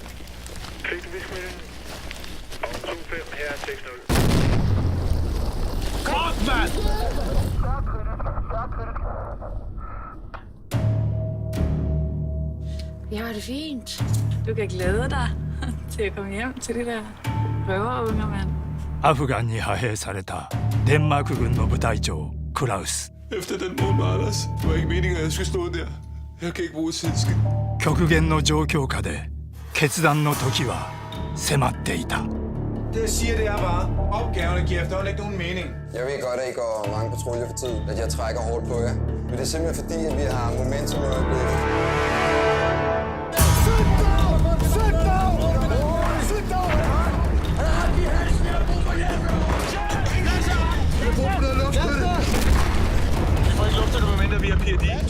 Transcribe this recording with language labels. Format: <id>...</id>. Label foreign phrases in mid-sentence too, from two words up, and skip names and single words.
<da>Fik du viskemeldingen? Og 25, her er 6-0. Godt, mand! Jeg har det fint. Du kan glæde dig til at komme hjem til de der røverunger, mand.</da> <ja>アフガンに派兵されたデンマーク軍の部隊長クラウス。</ja> <da>Efter den morgen med Anders, var ikke meningen, at jeg skulle stå der. Jeg kan ikke bruge sidske.</da> <ja>極限の状況下で決断の時は迫っていた。</ja> <da>Det jeg siger, det er bare, opgaverne giver efterhånden ikke nogen mening. Jeg ved godt, at I går mange patruljer for tid, at jeg trækker hårdt på jer. Men det er simpelthen fordi, at vi har momentum i øjeblikket. Vi får ikke luft til det, medmindre vi har PID.</da>